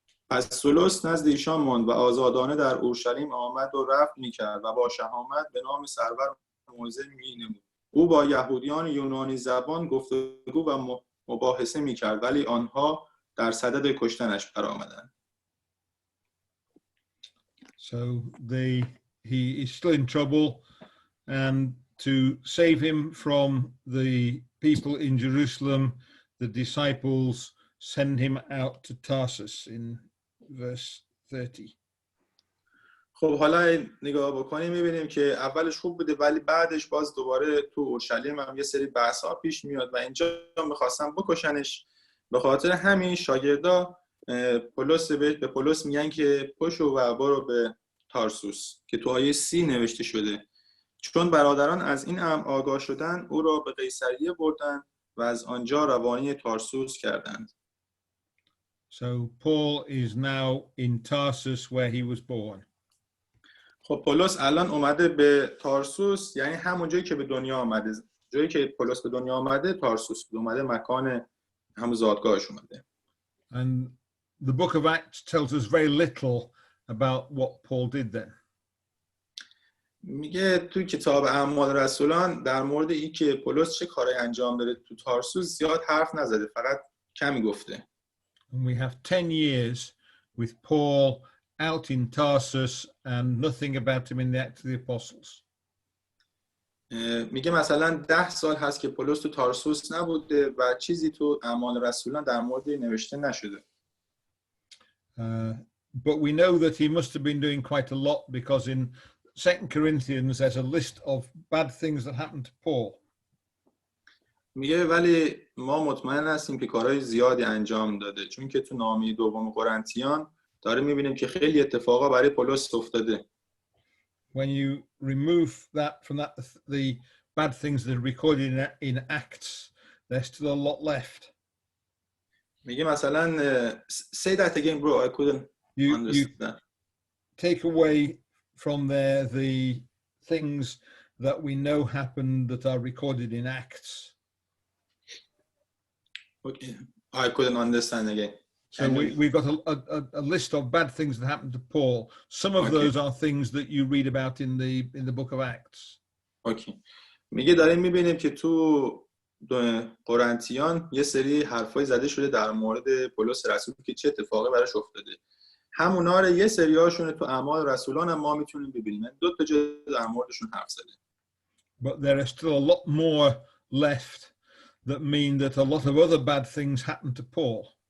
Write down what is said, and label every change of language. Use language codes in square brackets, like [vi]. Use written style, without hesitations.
[fa] پس سولوس نزد ایشان ماند و آزادانه در اورشلیم آمد و رفت میکرد و با شهامت به نام سرور موعظه مینمود. او با یهودیان یونانی زبان گفتگو و مباحثه میکرد، ولی آنها در صدد کشتنش برآمدند. [en] So he is still in trouble, and to save him from the people in Jerusalem, the disciples send him out to Tarsus in verse 30. [fa] خب حالا نگاه بکنیم میبینیم که اولش خوب بوده، ولی بعدش باز دوباره تو اورشلیم هم یه سری بحث‌ها پیش میاد و اینجا میخواستن بکشنش. به خاطر همین شاگردا به پولس میگن که پشو و برو به تارسوس که تو آیه 30 نوشته شده. چون برادران از این امر آگاه شدند، او را به قیصریه بردند و از آنجا روانی تارسوس کردند. [en] So Paul is now in Tarsus where he was born. [fa] خب پولس الان اومده به تارسوس، یعنی همون جایی که به دنیا آمده. جایی که پولس به دنیا آمده تارسوس بود، اومده مکان همون زادگاهش اومده. [en] And the book of Acts tells us very little about what Paul did then. [fa] میگه توی کتاب اعمال رسولان در مورد این که پولس چه کاری انجام داده تو تارسوس زیاد حرف نزده، فقط کمی گفته. [en] And we have 10 years with Paul out in Tarsus and nothing about him in the Acts of the Apostles. [fa] میگه مثلا 10 سال هست که پولس تو تارسوس نبوده و چیزی تو اعمال رسولان در مورد نوشته نشده. [en] But we know that he must have been doing quite a lot, because in 2 Corinthians there's a list of bad things that happened to Paul. [fa] میگه ولی ما مطمئن هستیم که کارهای زیادی انجام داده، چون که تو نامه دوم قرنتیان داره میبینیم که خیلی اتفاقا برای پولس افتاده. [en] When you remove that from the bad things that are recorded in Acts, there's still a lot left. [fa] میگه مثلا [en] say that again bro, I couldn't understand that. Take away from there the things that we know happened that are recorded in Acts. Okay, I couldn't understand again. So we've got a list of bad things that happened to Paul. Some of those are things that you read about in the book of Acts. Okay. [fa] میگه داریم میبینیم که تو قرنتیان یه سری حرفای زده شده در مورد پولس رسول که چه اتفاقی براش افتاده. همونا رو یه سریاشون تو اعمال رسولان هم ما میتونیم ببینیم. 2 تا جا در موردشون حرف زده. [en] But there are still a lot more left that mean that a lot of other bad things happened to Paul.